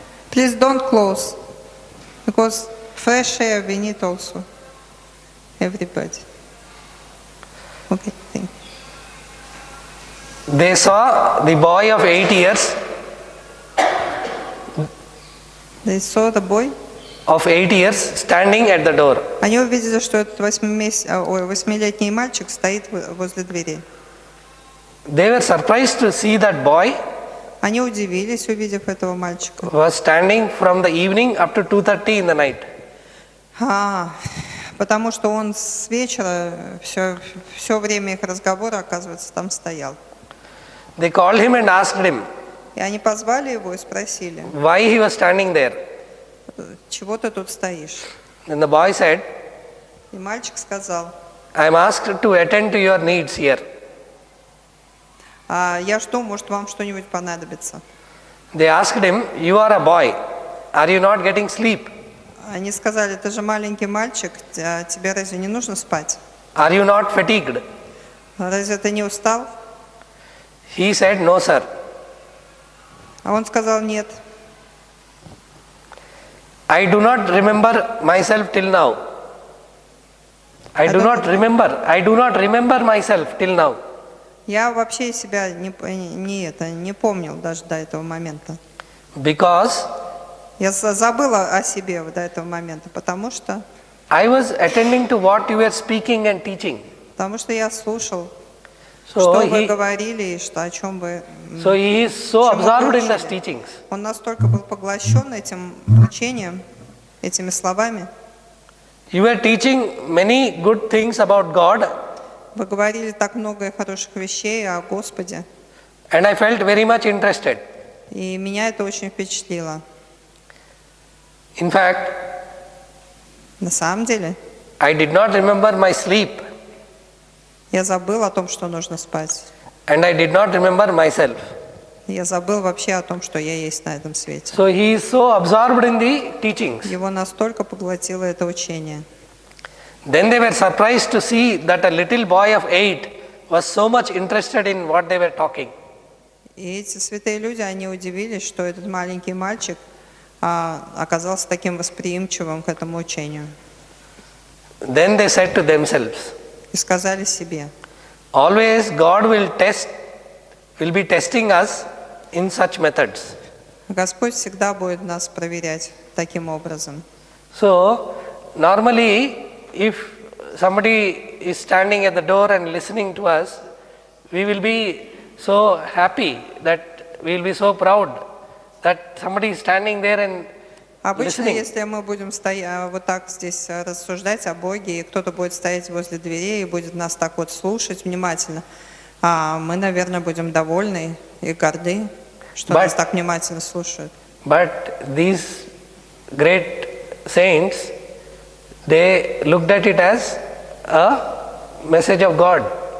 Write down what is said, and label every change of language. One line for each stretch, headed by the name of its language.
English: Please don't close, because fresh air we need also. Everybody. Okay, thank you. they saw the boy of 8 years, They saw the boy. of 8 years standing at the door.
Russian: Они увидели, что этот 8-летний мальчик стоит возле двери.
English: They were surprised to see that boy
Russian: Они удивились, увидев этого мальчика.
English: was standing from the evening up to 2:30 in the night.
Russian: Потому что он с вечера, все время их разговора, оказывается, там стоял.
English: They called him and asked him
Russian: И они позвали его и спросили,
English: why he was standing there.
Russian: чего ты тут стоишь?
English: And the boy said,
Russian: И мальчик сказал,
English: I am asked to attend to your needs here.
Russian: я жду, может, вам что-нибудь понадобится.
English: They asked him, you are a boy, are you not getting sleep?
Russian: Они сказали, ты же маленький мальчик, тебе разве не нужно спать?
English: Are you not fatigued?
Russian: Разве ты не устал?
English: He said, no sir.
Russian: А он сказал нет.
English: I do not remember myself till now. I do not remember myself till now.
Russian: Я вообще себя не помнил даже до этого момента.
English: Because
Russian: Я забыла о себе до этого момента, потому что
English: I was attending to what you were speaking and teaching.
Russian: я слушал,
English: So
Russian: что вы говорили и о чем вы.
English: So he is so
Russian: чему
English: absorbed
Russian: вы
English: in the
Russian: учили.
English: teachings.
Russian: Он настолько был поглощен этим учением, этими словами.
English: You were teaching many good things about God,
Russian: Вы говорили так много хороших вещей о Господе,
English: and I felt very much interested.
Russian: и меня это очень впечатлило.
English: In fact,
Russian: На самом деле,
English: I did not remember my sleep,
Russian: я забыл о том, что нужно спать.
English: and I did not remember myself.
Russian: Я забыл вообще о том, что я есть на этом свете.
English: So he is so absorbed in the teachings.
Russian: Его настолько поглотило это учение.
English: Then they were surprised to see that a little boy of 8 was so much interested in what they were talking.
Russian: И эти святые люди, они удивились, что этот маленький мальчик оказался таким восприимчивым к этому учению.
English: Then they said to themselves,
Russian: И сказали себе,
English: always God will be testing us in such methods.
Russian: Господь всегда будет нас проверять таким образом.
English: So, normally, if somebody is standing at the door and listening to us, we will be so happy, that we will be so proud that somebody is standing there and
Russian: Обычно,
English: listening.
Russian: если мы будем вот так здесь рассуждать о Боге, и кто-то будет стоять возле дверей и будет нас так вот слушать внимательно, мы, наверное, будем довольны и горды, что нас так внимательно слушают.
English: But these great saints, they looked at it as a message of God.